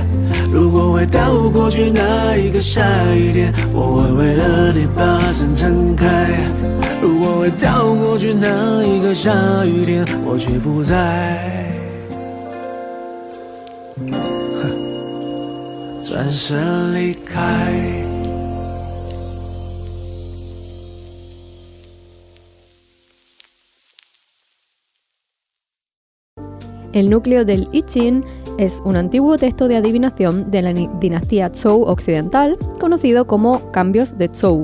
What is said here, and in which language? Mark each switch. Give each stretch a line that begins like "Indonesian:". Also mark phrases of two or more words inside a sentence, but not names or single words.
Chinese: 如果回到过去那一个下雨天，我会为了你把伞撑开。如果回到过去那一个下雨天，我却不在，转身离开。
Spanish: El núcleo del I Ching es un antiguo texto de adivinación de la dinastía Zhou occidental, conocido como Cambios de Zhou.